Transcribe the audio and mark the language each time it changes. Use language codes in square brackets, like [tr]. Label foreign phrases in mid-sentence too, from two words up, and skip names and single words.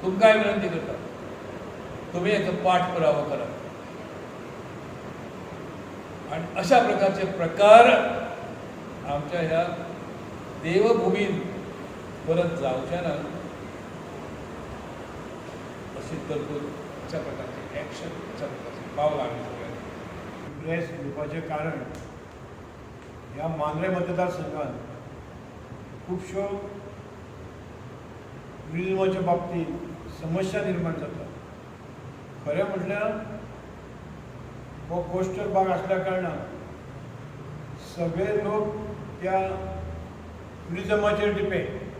[kok] तुमकांय विनंती करता तुम्ही याचा पाठपुरावा करा आणि अशा प्रकारचे प्रकार आमच्या ह्या देवभूमीत परत जावचे ना अशी तरतूद, अशा प्रकारचे ॲक्शन, अशा प्रकारचे पावलं आम्ही सगळ्यांनी प्रेस घेवपाचें कारण ह्या मांद्रे मतदारसंघात खुबश्यो टुरिझमाच्या बाबतीत समस्या निर्माण जाता. खरें म्हटल्यार हो कोस्टल भाग असल्या कारणान सगळे लोक त्या टुरिझमाचेर डिपेंड.